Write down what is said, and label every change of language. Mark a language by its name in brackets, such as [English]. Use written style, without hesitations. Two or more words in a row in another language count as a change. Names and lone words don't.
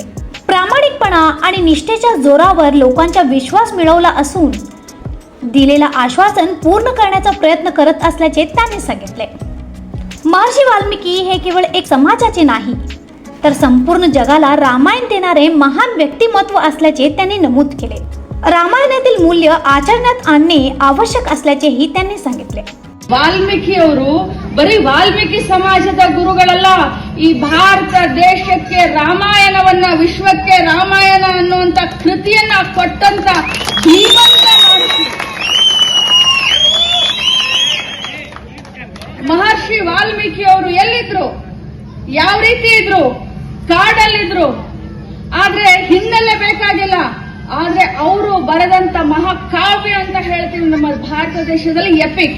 [Marathi] प्रामाणिकपणा आणि निष्ठेच्या जोरावर लोकांचा विश्वास मिळवला असून दिलेला आश्वासन पूर्ण करण्याचा प्रयत्न करत असल्याचे त्यांनी सांगितले। महर्षी वाल्मिकी हे केवळ एक समाजाचे नाही तर संपूर्ण जगाला रामायण देणारे महान व्यक्तिमत्व असल्याचे त्यांनी नमूद केले। रामायणातील मूल्य आचरणात आणणे आवश्यक असल्याचेही त्यांनी सांगितले। [Kannada] ವಾಲ್ಮೀಕಿಯವರು ಬರೀ ವಾಲ್ಮೀಕಿ ಸಮಾಜದ ಗುರುಗಳಲ್ಲ, ಈ ಭಾರತ ದೇಶಕ್ಕೆ ರಾಮಾಯಣವನ್ನ, ವಿಶ್ವಕ್ಕೆ ರಾಮಾಯಣ ಅನ್ನುವಂತ ಕೃತಿಯನ್ನ ಕೊಟ್ಟಂತ ಧೀಮಂತ ಮಹರ್ಷಿ ವಾಲ್ಮೀಕಿಯವರು ಎಲ್ಲಿದ್ರು, ಯಾವ ರೀತಿ ಇದ್ರು, ಕಾಡಲ್ಲಿದ್ರು, ಆದ್ರೆ ಹಿನ್ನೆಲೆ ಬೇಕಾಗಿಲ್ಲ, ಆದ್ರೆ ಅವರು ಬರೆದಂತ ಮಹಾಕಾವ್ಯ ಅಂತ ಹೇಳ್ತೀವಿ ನಮ್ಮ ಭಾರತ ದೇಶದಲ್ಲಿ ಎಪಿಕ್।